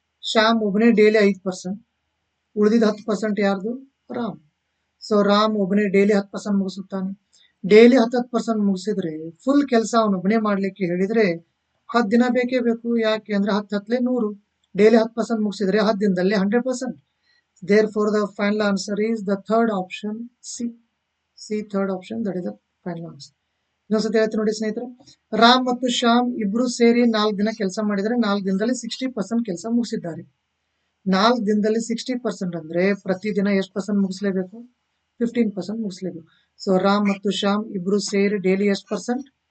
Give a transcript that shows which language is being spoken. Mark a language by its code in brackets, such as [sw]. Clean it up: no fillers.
[kn] ಶ್ಯಾಮ್ ಒಬ್ಬನೇ ಡೈಲಿ 5%. ಉಳಿದಿದ್ದ 10% ಯಾರ್ದು? ರಾಮ್. ಸೊ ರಾಮ್ ಒಬ್ಬನೇ ಡೈಲಿ 10% ಮುಗಿಸುತ್ತಾನೆ. ಡೈಲಿ 10% ಮುಗಿಸಿದ್ರೆ ಫುಲ್ ಕೆಲಸ ಅವನೊಬ್ಬನೇ ಮಾಡ್ಲಿಕ್ಕೆ ಹೇಳಿದ್ರೆ 10 ದಿನ ಬೇಕೇ ಬೇಕು. ಯಾಕೆ ಅಂದ್ರೆ 10 100. ಡೈಲಿ 10% ಮುಗಿಸಿದ್ರೆ 10 ದಿನದಲ್ಲಿ 100%. [en] Therefore the final answer is the third option, C. Third option, that is the final answer. [kn] ಇನ್ನೊಂದ್ಸತಿ ಹೇಳ್ತೀನಿ ನೋಡಿ ಸ್ನೇಹಿತರೆ. ರಾಮ್ ಮತ್ತು ಶ್ಯಾಮ್ ಇಬ್ರು ಸೇರಿ 4 ದಿನ ಕೆಲಸ ಮಾಡಿದರೆ 4 ದಿನದಲ್ಲಿ 60% ಕೆಲಸ ಮುಗಿಸಿದ್ದಾರೆ. 4 ದಿನದಲ್ಲಿ 60% ಅಂದ್ರೆ ಪ್ರತಿದಿನ ಎಷ್ಟು ಪರ್ಸೆಂಟ್ ಮುಗಿಸ್ಲೇಬೇಕು? 15% ಮುಗಿಸ್ಲೇಬೇಕು. ಸೊ ರಾಮ್ ಮತ್ತು ಶ್ಯಾಮ್ ಇಬ್ರು ಸೇರಿ ಡೈಲಿ ಎಷ್ಟು ಪರ್ಸೆಂಟ್?